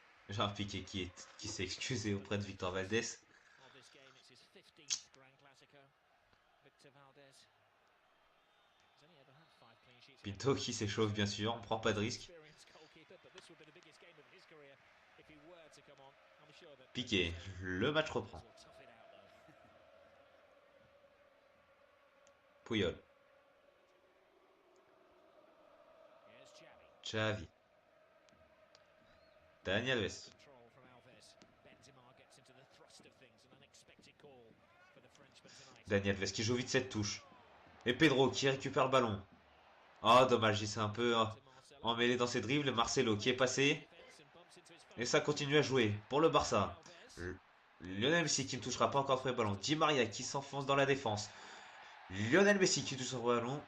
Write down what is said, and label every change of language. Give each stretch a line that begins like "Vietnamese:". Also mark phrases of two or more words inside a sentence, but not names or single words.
French: Gérard Piqué qui s'est excusé auprès de Victor Valdés. Pinto qui s'échauffe bien sûr, on prend pas de risque. Piqué, le match reprend. Puyol. Xavi. Dani Alves. Dani Alves qui joue vite cette touche. Et Pedro qui récupère le ballon. Ah, dommage, il s'est un peu emmêlé dans ses dribbles. Marcelo qui est passé. Et ça continue à jouer pour le Barça. Lionel Messi qui ne touchera pas encore le ballon. Di Maria qui s'enfonce dans la défense. Lionel Messi qui touche son ballon.